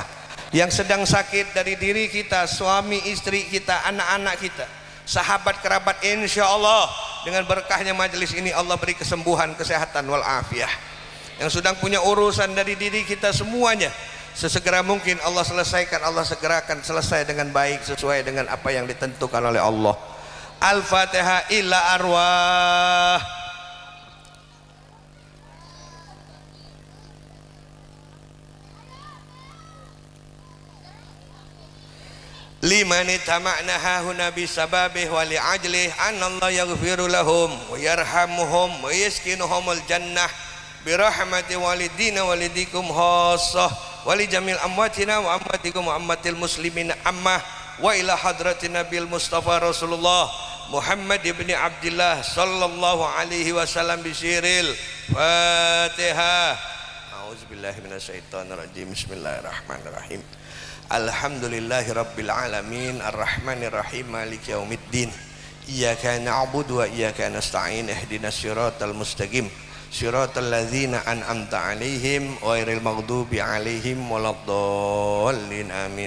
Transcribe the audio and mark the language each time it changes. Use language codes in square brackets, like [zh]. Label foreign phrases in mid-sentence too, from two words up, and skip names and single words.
[id] Yang sedang sakit dari diri kita, suami istri kita, anak-anak kita, sahabat kerabat, [ar] إن شاء الله [id] dengan berkahnya majelis ini Allah beri kesembuhan, kesehatan [ar] والعافية. [id] Yang sedang punya urusan dari diri kita semuanya, sesegera mungkin Allah selesaikan, Allah segerakan selesai dengan baik sesuai dengan apa yang ditentukan oleh Allah. Al-Fatihah. [ar] إلى أرواح لمن اجتمعنا ههنا بسببه ولأجله أن الله يغفر لهم ويرحمهم ويسكنهم الجنة برحمة والدينا والديكم خاصة ولجميع أمواتنا وأمواتكم وأموات المسلمين عامة وإلى حضرة النبي المصطفى رسول الله محمد بن عبد الله صلى الله عليه وسلم بسر الفاتحة. أعوذ بالله من الشيطان الرجيم. بسم الله الرحمن الرحيم. الحمد لله رب العالمين الرحمن الرحيم مالك يوم الدين إياك نعبد وإياك نستعين اهدنا الصراط المستقيم صراط الذين أنعمت عليهم غير المغضوب عليهم ولا الضالين آمين.